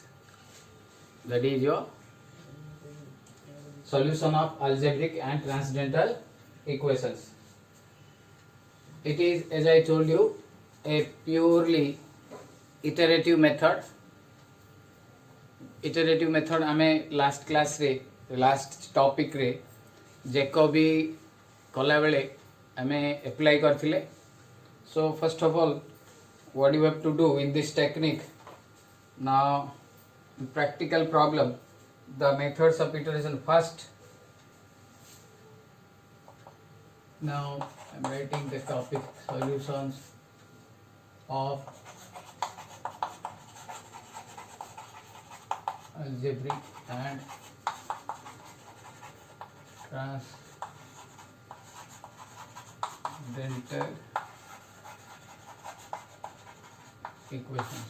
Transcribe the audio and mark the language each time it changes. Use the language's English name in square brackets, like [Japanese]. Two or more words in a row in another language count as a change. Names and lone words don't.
[English] That is your solution of algebraic and transcendental equations. It is, as I told you, a purely iterative method. Iterative method [Odia] ଆମେ [English] last class [Odia] ରେ [English] last topic [Odia] ରେ ଜେକୋବି କଲା ବେଳେ ଆମେ apply କରିଥିଲେ. [English] So first of all, what you have to do in this technique, now practical problem, the methods of iteration. First, now I am writing the topic solutions of algebraic and transcendental equations.